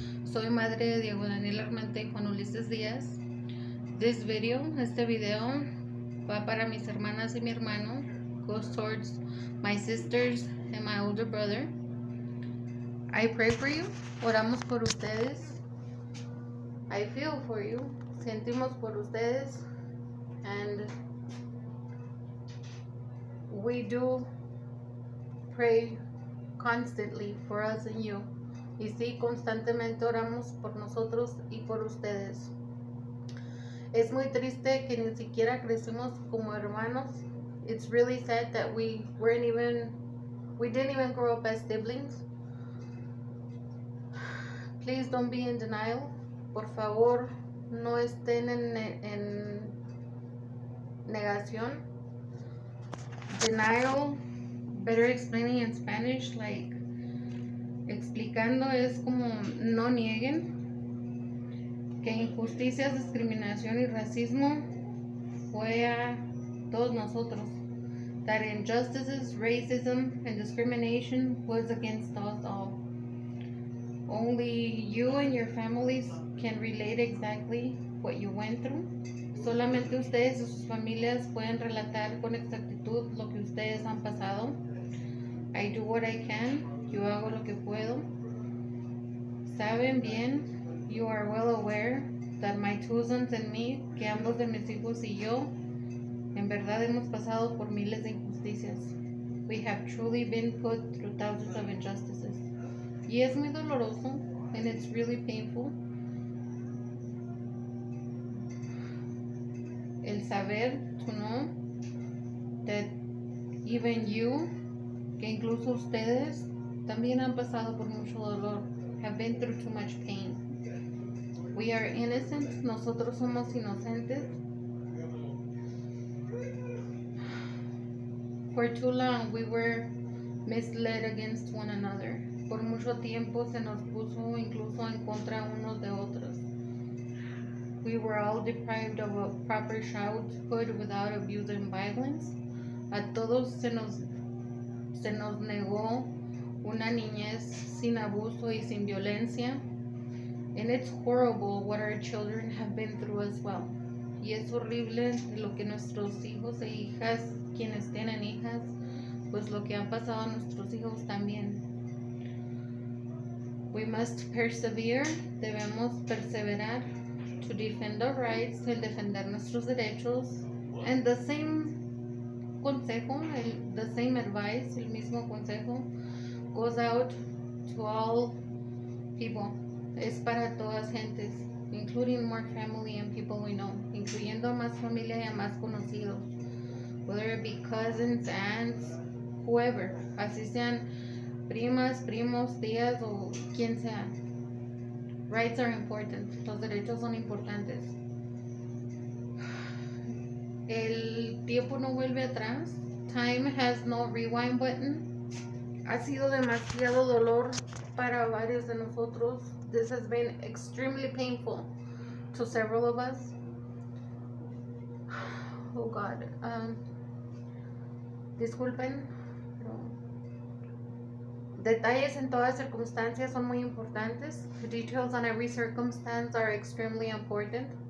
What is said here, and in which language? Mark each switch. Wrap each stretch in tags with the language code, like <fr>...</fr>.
<es>Soy madre de Diego Daniel Armenta y Juan Ulises Díaz. Este video va para mis hermanas y mi hermano.</es> <en>Goes towards my sisters and my older brother. I pray for you.</en> <es>Oramos por ustedes.</es> <en>I feel for you.</en> <es>Sentimos por ustedes.</es> <en>And we do pray constantly for us and you.</en> <es>Y sí, constantemente oramos por nosotros y por ustedes. Es muy triste que ni siquiera crecimos como hermanos.</es> <en>It's really sad that we didn't even grow up as siblings. Please don't be in denial.</en> <es>Por favor, no estén en negación.</es> <en>Denial, better explaining in Spanish, like</en> <es>explicando es como no nieguen que injusticias, discriminación y racismo fue a todos nosotros.</es> <en>That injustices, racism, and discrimination was against us all. Only you and your families can relate exactly what you went through.</en> <es>Solamente ustedes y sus familias pueden relatar con exactitud lo que ustedes han pasado.</es> <en>I do what I can.</en> <es>Yo hago lo que puedo. Saben bien,</es> <en>you are well aware that my two sons and me,</en> <es>que ambos de mis hijos y yo, en verdad hemos pasado por miles de injusticias.</es> <en>We have truly been put through thousands of injustices.</en> <es>Y es muy doloroso,</es> <en>and it's really painful.</en> <es>El saber,</es> <en>to know, that even you,</en> <es>que incluso ustedes, también han pasado por mucho dolor,</es> <en>have been through too much pain. We are innocent,</en> <es>nosotros somos inocentes.</es> <en>For too long we were misled against one another.</en> <es>Por mucho tiempo se nos puso incluso en contra unos de otros.</es> <en>We were all deprived of a proper childhood without abuse and violence.</en> <es>A todos se nos negó una niñez sin abuso y sin violencia.</es> <en>And it's horrible what our children have been through as well.</en> <es>Y es horrible lo que nuestros hijos e hijas, quienes tienen hijas, pues lo que han pasado a nuestros hijos también.</es> <en>We must persevere,</en> <es>debemos perseverar,</es> <en>to defend our rights,</en> <es>el defender nuestros derechos,</es> <en>and the same consejo, the same advice,</en> <es>el mismo consejo,</es> <en>goes out to all people.</en> <es>Es para todas gentes,</es> <en>including more family and people we know,</en> <es>incluyendo a más familia y a más conocidos,</es> <en>whether it be cousins, aunts, whoever,</en> <es>así sean primas, primos, tías o quien sea.</es> <en>Rights are important,</en> <es>los derechos son importantes. El tiempo no vuelve atrás.</es> <en>Time has no rewind button.</en> <es>Ha sido demasiado dolor para varios de nosotros.</es> <en>This has been extremely painful to several of us. Oh God.</en> <es>Disculpen, pero detalles en todas circunstancias son muy importantes.</es> <en>The details on every circumstance are extremely important.</en>